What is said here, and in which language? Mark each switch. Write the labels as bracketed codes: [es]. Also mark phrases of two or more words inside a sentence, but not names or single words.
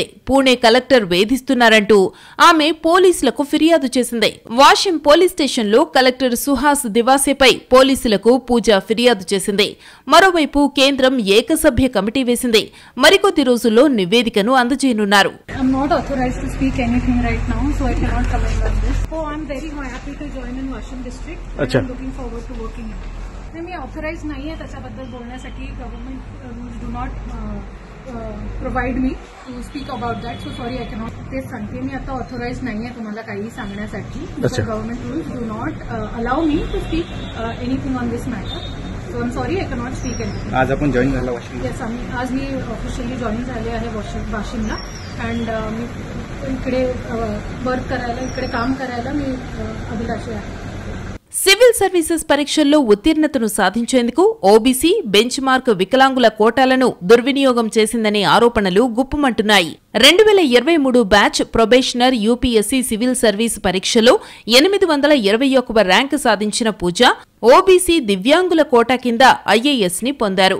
[te] పూణే కలెక్టర్ వేధిస్తున్నారంటూ ఆమె పోలీసులకు ఫిర్యాదు చేసింది. వాషిం పోలీస్ స్టేషన్లో కలెక్టర్ సుహాస్ దివాసేపై పోలీసులకు పూజ ఫిర్యాదు చేసింది. మరోవైపు కేంద్రం ఏకసభ్య కమిటీ వేసింది. మరికొద్ది రోజుల్లో నివేదికను అందజేయనున్నారు. [mr] मी ऑथराइज नाही आहे त्याच्याबद्दल बोलण्यासाठी. [en] Government rules do not provide me to speak about that. So sorry, I cannot. [mr] तेच सांगते, मी आता ऑथराइज नाही आहे तुम्हाला काही सांगण्यासाठी. [en] Government rules do not allow me to speak anything on this matter. So I am sorry, I cannot speak anything. [mr] आज आपण जॉईन झाला वाशिम? येस, आज मी ऑफिशियली जॉईन झाले आहे वाशिमला. अँड मी इकडे वर्क करायला, इकडे काम करायला मी अभिलाषी आहे. [te] సివిల్ సర్వీసెస్ పరీక్షల్లో ఉత్తీర్ణతను సాధించేందుకు ఓబీసీ బెంచ్ మార్క్ వికలాంగుల కోటాలను దుర్వినియోగం చేసిందనే ఆరోపణలు గుప్పుమంటున్నాయి. 2023 బ్యాచ్ ప్రొబేషనర్ యూపీఎస్సీ సివిల్ సర్వీస్ పరీక్షలో 821వ ర్యాంకు సాధించిన పూజ ఓబీసీ దివ్యాంగుల కోటా కింద ఐఏఎస్ ని పొందారు.